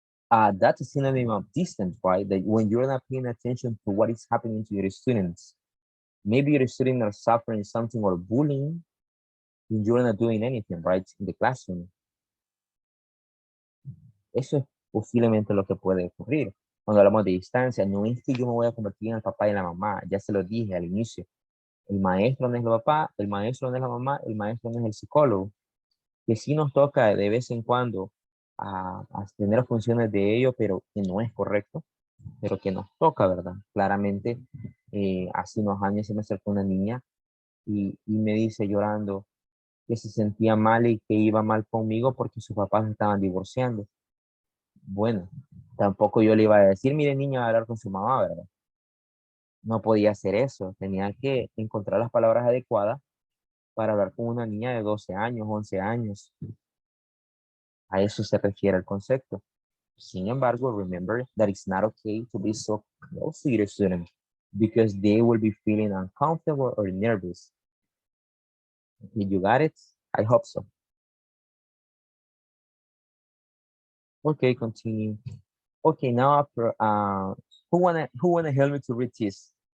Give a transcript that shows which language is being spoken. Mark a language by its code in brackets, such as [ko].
[en] That's a synonym of distance, right? That when you're not paying attention to what is happening to your students. Maybe your students are suffering something or bullying, and you're not doing anything, right, in the classroom. [es] Eso es posiblemente lo que puede ocurrir. Cuando hablamos de distancia, no es que yo me voy a convertir en el papá y la mamá, ya se lo dije al inicio. El maestro no es el papá, el maestro no es la mamá, el maestro no es el psicólogo. Que sí nos toca de vez en cuando a tener funciones de ello, pero que no es correcto, pero que nos toca, ¿verdad? Claramente, hace unos años se me acercó una niña y me dice llorando que se sentía mal y que iba mal conmigo porque sus papás se estaban divorciando. Bueno, tampoco yo le iba a decir, mire niña, a hablar con su mamá, ¿verdad? No podía hacer eso, tenía que encontrar las palabras adecuadas para hablar con una niña de 12 años, 11 años. A eso se refiere el concepto. Sin embargo, [en] remember that it's not okay to be so close to your student because they will be feeling uncomfortable or nervous. Did you got it? I hope so. Okay, continue. Okay, now after, who wanna help me to read this?